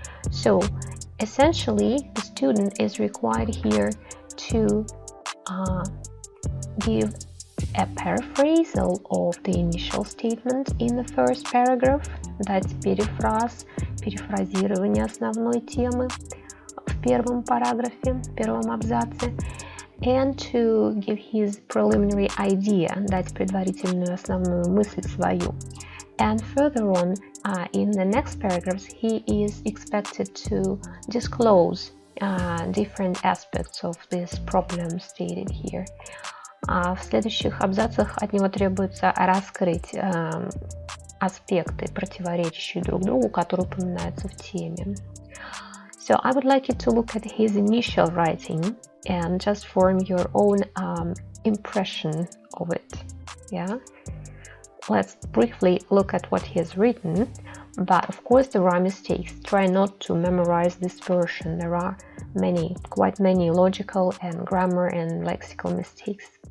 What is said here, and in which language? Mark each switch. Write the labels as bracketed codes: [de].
[en] So essentially, the student is required here to give a paraphrase of the initial statement in the first paragraph, [ru] дать перефразирование основной темы в первом параграфе, в первом абзаце, [en] and to give his preliminary idea, [ru] дать предварительную основную мысль свою. [en] And further on, in the next paragraphs, he is expected to disclose different aspects of this problem stated here. [ru] В следующих абзацах от него требуется раскрыть аспекты, противоречащие друг другу, которые упоминаются в теме. [en] So I would like you to look at his initial writing and just form your own impression of it. Yeah. Let's briefly look at what he has written, but of course there are mistakes. Try not to memorize this version. There are quite many logical and grammar and lexical mistakes.